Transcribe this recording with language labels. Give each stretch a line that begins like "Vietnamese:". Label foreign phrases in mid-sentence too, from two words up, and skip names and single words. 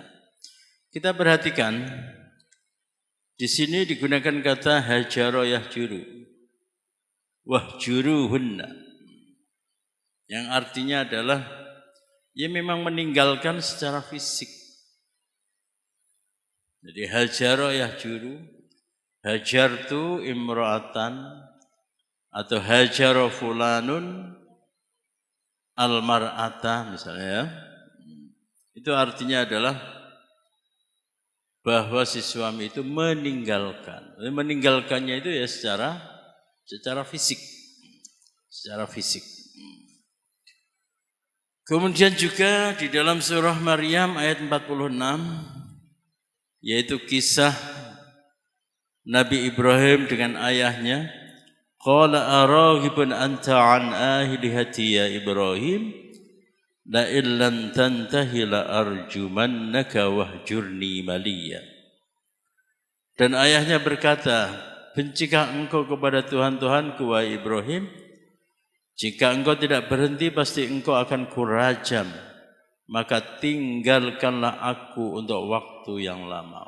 Indonesian: Kita perhatikan di sini digunakan kata
Arabic: هجر يهجر، واهجروهن,
Indonesian: yang artinya adalah ia memang meninggalkan secara fisik.
Arabic: Jadi هجر يهجر، هجرت امرأة atau هجر فلان المرأة
Indonesian: misalnya ya. Itu artinya adalah bahwa si suami itu meninggalkan. Meninggalkannya itu ya secara fisik. Secara fisik. Kemudian juga di dalam surah Maryam ayat 46 yaitu kisah Nabi Ibrahim dengan ayahnya,
Arabic: قال أراغب أنت عن آلهتي يا إبراهيم لئن لم تنته لأرجمنك واهجرني مليا.
Indonesian: Dan ayahnya berkata, bencikah engkau kepada Tuhan-Tuhanku wahai Ibrahim? Jika engkau tidak berhenti pasti engkau akan kurajam, maka tinggalkanlah aku untuk waktu yang lama.